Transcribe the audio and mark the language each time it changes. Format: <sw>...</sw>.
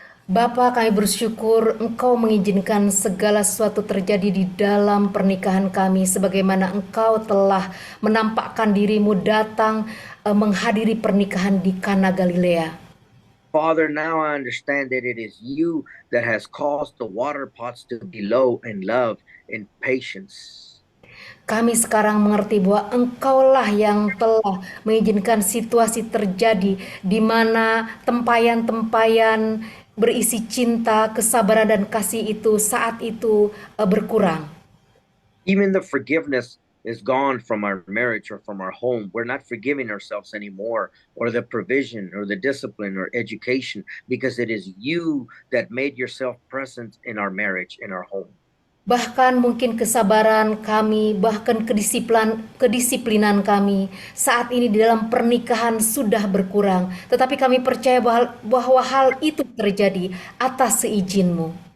<id>Bapa, kami bersyukur Engkau mengizinkan segala sesuatu terjadi di dalam pernikahan kami sebagaimana Engkau telah menampakkan dirimu datang menghadiri pernikahan di Kana Galilea.</id> <en>Father, now I understand that it is you that has caused the water pots to be low in love and patience.</en> <id>Kami sekarang mengerti bahwa Engkaulah yang telah mengizinkan situasi terjadi di mana tempayan-tempayan berisi cinta, kesabaran dan kasih itu saat itu berkurang.</id> <en>Even the forgiveness is gone from our marriage or from our home. We're not forgiving ourselves anymore, or the provision or the discipline or education, because it is you that made yourself present in our marriage, in our home.</en> <id>Bahkan mungkin kesabaran kami, bahkan kedisiplinan kami saat ini di dalam pernikahan sudah berkurang. Tetapi kami percaya bahwa hal itu terjadi atas seizin-Mu.</id>